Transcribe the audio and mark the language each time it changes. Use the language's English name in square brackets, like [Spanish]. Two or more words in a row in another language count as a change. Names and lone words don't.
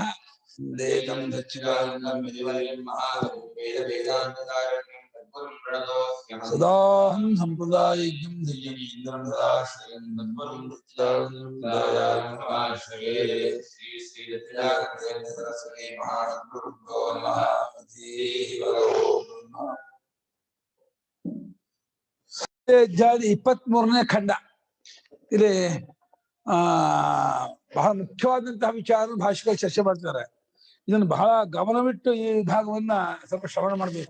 [Sanskrit] देदं सच्चिदानन्दं विधिवरं महावेद वेदान्तसारं तद्गुरुं प्रणतोऽस्म्यहं सदाहं सम्प्रदायज्ञं ध्येयमीन्द्रं सदाश्रयं तद्गुरुं सदाश्रये श्री श्री सच्चिदानन्द सरस्वती महासद्गुरुभ्यो नमः। [Kannada] ಅಧ್ಯಾಯದ 23ನೇ ಖಂಡ. ಇಲ್ಲಿ ಬಹಳ ಮುಖ್ಯವಾದಂತಹ ವಿಚಾರ ಭಾಷೆಗಳು ಚರ್ಚೆ ಮಾಡ್ತಾರೆ. ಇದನ್ನು ಬಹಳ ಗಮನವಿಟ್ಟು ಈ ಭಾಗವನ್ನ ಸ್ವಲ್ಪ ಶ್ರವಣ ಮಾಡಬೇಕು.